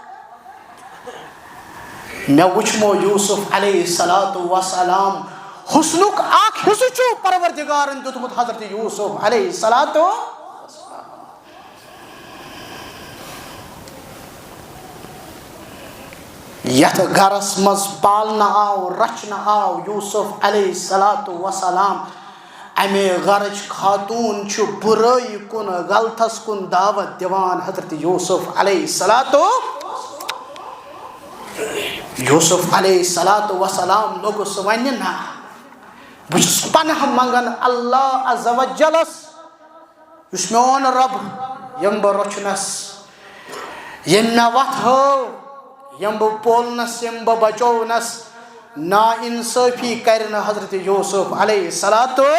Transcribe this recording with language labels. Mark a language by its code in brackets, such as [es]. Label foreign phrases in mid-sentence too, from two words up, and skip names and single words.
[ks] مےٚ وٕچھمو یوسف [ar] علیہ الصلوۃ والسلام [ks] حسنُک اکھ حصہٕ چھُ پروردگارن دیُتمُت حضرت یوسف [ar] علیہ الصلوۃ [ks] یتھ گھرس مز پالنہٕ آو رچھنہٕ آو یوسف [ar] علیہ الصلوۃ والسلام [ks] امے گھرچ خاتون چھُ برٲیی کُن غلطس کُن دعوت دِوان حضرت یوسف [ar] علیہ الصلوۃ [ks] یوسف [ar] علیہ الصلوۃ والسلام [ks] لوگُس ونہِ نہ بہٕ چھُس پناہ منگان [ar] اللہ عز وجلس [ks] یُس میون رب یم بہٕ رچھنس یم مےٚ وتھ ہٲو یم بہٕ پولنس یم بہٕ بچونس نا انصٲفی کرِ نہٕ حضرت یوسف [ar] علیہ الصلوۃ